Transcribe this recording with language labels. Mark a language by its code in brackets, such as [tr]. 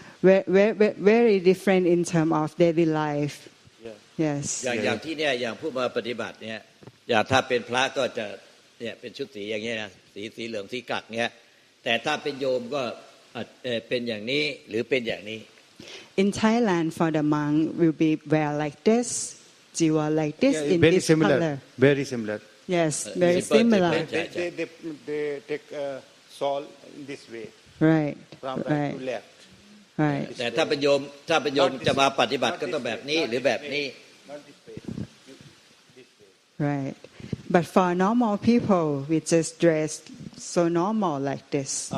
[en] very different in terms of daily life yes [th] อย่างที่เนี่ยอย่างผู้มาปฏิบัติเนี่ยอย่างถ้าเป็นพระก็จะเนี่ยเป็นชุดสีอย่างเงี้ยนะสีเหลืองสีกักเงี้ยแต่ถ้าเป็นโยมก็เป็นอย่างนี้หรือเป็นอย่างนี้ [en] In Thailand for the monk will be wear like this jiwa like this in very this similar color very similar yes very similar they take shawl in this way right from right to left right [th] แต่ถ้าเป็นโยมจะมาปฏิบัติก็ต้องแบบนี้หรือแบบนี้ [en] not this way this way right but for normal people we just dress so normal like this